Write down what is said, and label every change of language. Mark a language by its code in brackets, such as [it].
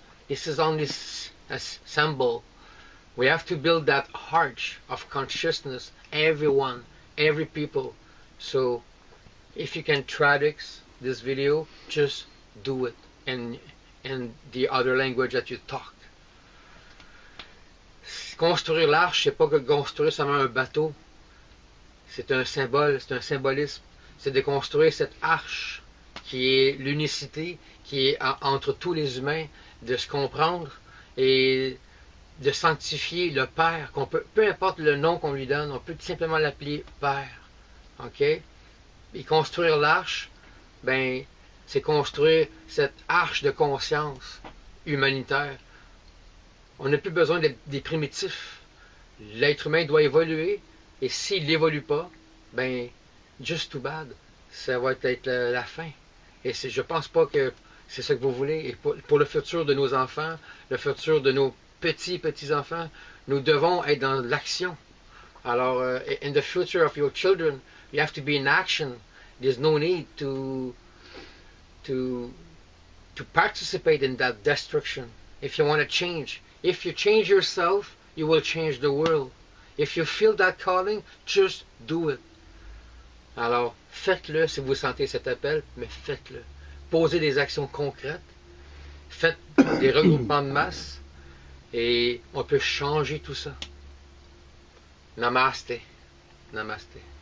[en] This is only a symbol. We have to build that arch of consciousness, everyone, every people. So if you can traduce this video, just do it in the other language that you talk. [fr] Construire l'arche, c'est pas que construire seulement un bateau. C'est un symbole, c'est un symbolisme. C'est de construire cette arche qui est l'unicité, qui est entre tous les humains, de se comprendre et de sanctifier le Père, qu'on peut, peu importe le nom qu'on lui donne, on peut tout simplement l'appeler Père. OK? Et construire l'arche, ben, c'est construire cette arche de conscience humanitaire. On n'a plus besoin des primitifs. L'être humain doit évoluer, et s'il n'évolue pas, ben, [en] just too bad. [fr] Ça va être la fin. Et je pense pas que c'est ça que vous voulez. Et pour le futur de nos enfants, le futur de nos petits-enfants, nous devons être dans l'action. [en] Alors, in the future of your children, you have to be in action. There's no need to participate in that destruction. If you want to change, if you change yourself, you will change the world. If you feel that calling, just do it. [fr] Alors, faites-le si vous sentez cet appel, mais faites-le. Posez des actions concrètes. Faites des regroupements de masse. Et on peut changer tout ça. Namaste. Namaste.